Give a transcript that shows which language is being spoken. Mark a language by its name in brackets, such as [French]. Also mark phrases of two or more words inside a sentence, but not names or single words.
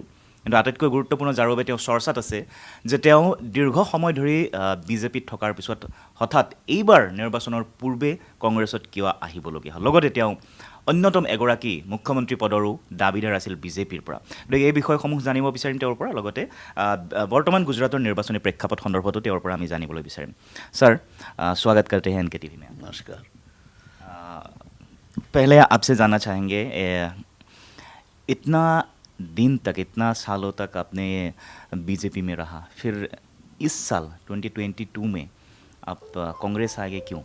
[Assamese] কিন্তু আটাইতকৈ গুৰুত্বপূৰ্ণ যাৰ বাবে তেওঁ চৰ্চাত আছে যে তেওঁ দীৰ্ঘ সময় ধৰি বিজেপিত থকাৰ পিছত হঠাৎ এইবাৰ নিৰ্বাচনৰ পূৰ্বে কংগ্ৰেছত কিয় আহিবলগীয়া হ'ল। লগতে তেওঁ অন্যতম এগৰাকী মুখ্যমন্ত্ৰী পদৰো দাবীদাৰ আছিল বিজেপিৰ পৰা। গতিকে এই বিষয়সমূহ জানিব বিচাৰিম তেওঁৰ পৰা, লগতে বৰ্তমান গুজৰাটৰ নিৰ্বাচনী প্ৰেক্ষাপট সন্দৰ্ভতো তেওঁৰ পৰা আমি জানিবলৈ বিচাৰিম। ছাৰ, [Hindi] स्वागत करते हैं एनके टीवी में। नमस्कार। पहले आपसे जानना चाहेंगे, इतना दिन तक, इतना सालों तक आपने बीजेपी में रहा, फिर इस साल 2022 में आप कांग्रेस आ गए, क्यों?